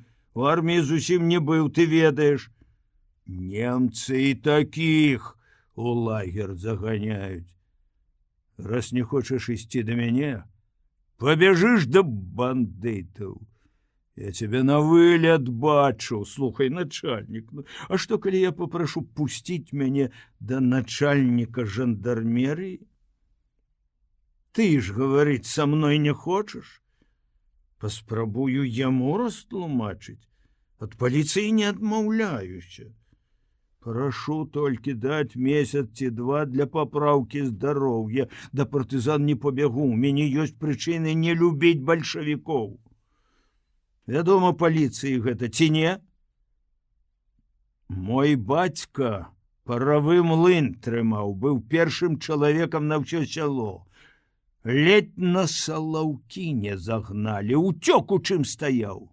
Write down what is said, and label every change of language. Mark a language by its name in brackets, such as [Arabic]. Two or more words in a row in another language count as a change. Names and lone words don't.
[Belarusian] У арміі зусім не быў, ты ведаеш. Немцы і такіх у лагер заганяюць. Раз не хочаш ісці да мяне, пабяжыш да бандытаў. [Russian] Я тебе на вылет бачу. [Belarusian] Слухай, [Russian] начальник, а что, коли я попрошу пустить мяне до начальника жандармерии? Ты ж, говорить, со мной не хочешь? [Belarusian] Паспрабую яму растлумачыць. [Russian] От полиции не адмаўляюся. Прошу только дать месяц ці два для поправки здоровья. Да партизан не побегу. У меня есть причины не любить большевиков. [Belarusian] Вядома, паліцыі гэта ці не? Мой бацька паравы млын трымаў, быў першым чалавекам на ўсё сяло. Ледь на Салаўкі не загналі, уцёк у чым стаяў.